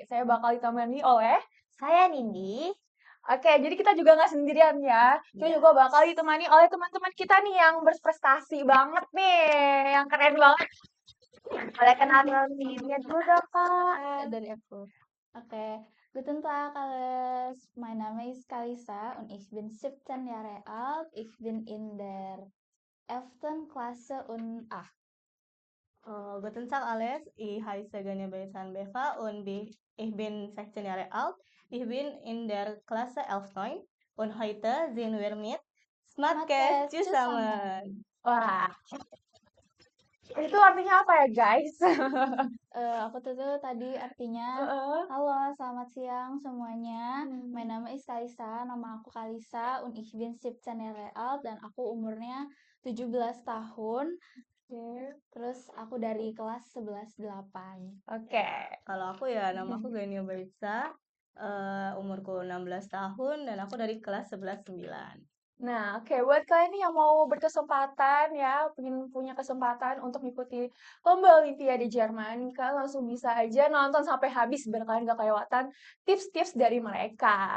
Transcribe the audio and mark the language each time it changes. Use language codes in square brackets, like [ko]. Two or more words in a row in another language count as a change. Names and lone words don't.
[id] Saya bakal ditemani oleh... Saya Nindi. Oke, jadi kita juga nggak sendirian ya. Kita juga bakal ditemani oleh teman-teman kita nih yang berprestasi banget nih, yang keren banget. Boleh kenalan dirinya dulu dong, Kak. Dari aku. Oke, [de] guten Tag alles. Mein Name ist Kalisa und ich bin 17 Jahre alt. Ich bin in der 11. Klasse und Guten Tag alles, ich heiße Gania Baisan Beva und ich bin 16 Jahre alt. Ich bin in der Klasse 11 und heute sind wir mit Smartcast zusammen. [id] Wah, itu artinya apa ya guys? aku tuh tadi artinya halo, selamat siang semuanya. [de] Mein Name ist Kalisa, [id] nama aku Kalisa [de] und ich bin 17 Jahre alt [id] dan aku umurnya 17 tahun. Terus aku dari kelas 11-8. Oke. Kalau aku ya, nama aku Gania Baisa, umurku 16 tahun dan aku dari kelas 11-9. Nah, oke, buat kalian nih yang mau berkesempatan ya, punya kesempatan untuk mengikuti lomba Olimpiade Jerman, kalian langsung bisa aja nonton sampai habis biar kalian gak kelewatan tips-tips dari mereka.